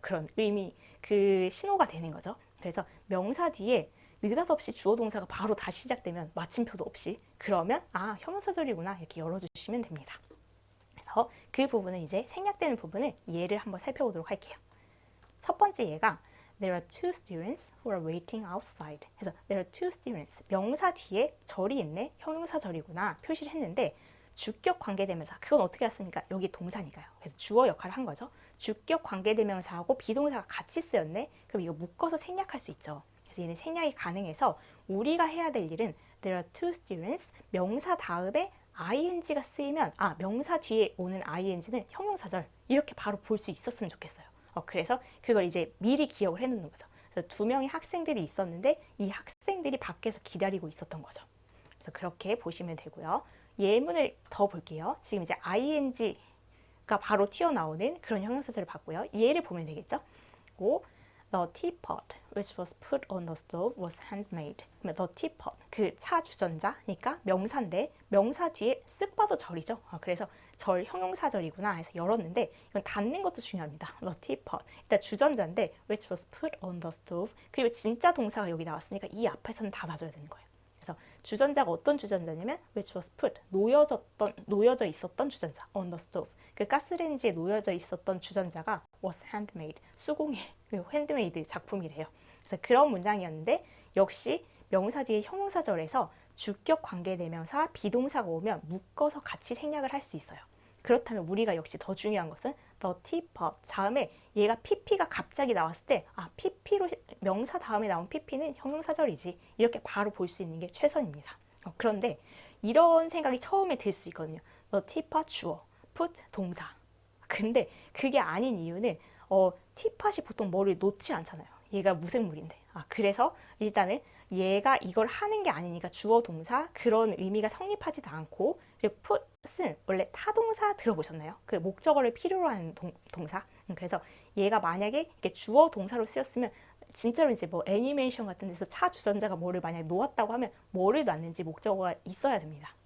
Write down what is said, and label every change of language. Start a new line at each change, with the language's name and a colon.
Korean: 그런 의미, 그 신호가 되는 거죠. 그래서 명사 뒤에 느닷없이 주어 동사가 바로 다시 시작되면 마침표도 없이 그러면 형용사절이구나 이렇게 열어주시면 됩니다. 그래서 그 부분은 이제 생략되는 부분을 예를 한번 살펴보도록 할게요. 첫 번째 예가
English: There are two students who are waiting outside.
Korean: 그래서
English: there are two students.
Korean: 명사 뒤에 절이 있네. 형용사절이구나. 표시를 했는데 주격 관계대명사. 그건 어떻게 했습니까? 여기 동사니까요. 그래서 주어 역할을 한 거죠. 주격 관계대명사하고 비동사가 같이 쓰였네. 그럼 이거 묶어서 생략할 수 있죠. 그래서 얘는 생략이 가능해서 우리가 해야 될 일은
English: There are two students.
Korean: 명사 다음에 ing가 쓰이면 명사 뒤에 오는 ing는 형용사절. 이렇게 바로 볼 수 있었으면 좋겠어요. 그래서 그걸 이제 미리 기억을 해놓는 거죠. 그래서 두 명의 학생들이 있었는데 이 학생들이 밖에서 기다리고 있었던 거죠. 그래서 그렇게 보시면 되고요. 예문을 더 볼게요. 지금 이제 ing가 바로 튀어나오는 그런 형용사절을 봤고요. 얘를 보면 되겠죠.
English: The teapot which was put on the stove was handmade.
Korean: 그러면 the teapot, 그 차 주전자니까 명사인데 명사 뒤에 쓱 봐도 절이죠. 그래서 절 형용사절이구나 해서 열었는데 이건 닫는 것도 중요합니다.
English: The teapot.
Korean: 일단 주전자인데
English: which was put on the stove.
Korean: 그리고 진짜 동사가 여기 나왔으니까 이 앞에서는 닫아줘야 되는 거예요. 그래서 주전자가 어떤 주전자냐면
English: which was put,
Korean: 놓여져 있었던 주전자
English: on the stove.
Korean: 그 가스레인지에 놓여져 있었던 주전자가
English: was handmade,
Korean: 수공예, 핸드메이드 작품이래요. 그래서 그런 문장이었는데 역시 명사 뒤에 형용사절에서 주격 관계대명사, 비동사가 오면 묶어서 같이 생략을 할 수 있어요. 그렇다면 우리가 역시 더 중요한 것은 the teapot 다음에 얘가 pp가 갑자기 나왔을 때 pp로 명사 다음에 나온 pp는 형용사절이지 이렇게 바로 볼 수 있는 게 최선입니다. 그런데 이런 생각이 처음에 들 수 있거든요.
English: the teapot 주어, put 동사.
Korean: 근데 그게 아닌 이유는 teapot이 보통 뭐를 놓지 않잖아요. 얘가 무생물인데. 그래서 일단은 얘가 이걸 하는 게 아니니까 주어 동사 그런 의미가 성립하지도 않고 그리고 put은 원래 타동사 들어보셨나요? 그 목적어를 필요로 하는 동사. 그래서 얘가 만약에 이렇게 주어 동사로 쓰였으면 진짜로 이제 뭐 애니메이션 같은 데서 차 주전자가 뭐를 만약에 놓았다고 하면 뭐를 놨는지 목적어가 있어야 됩니다.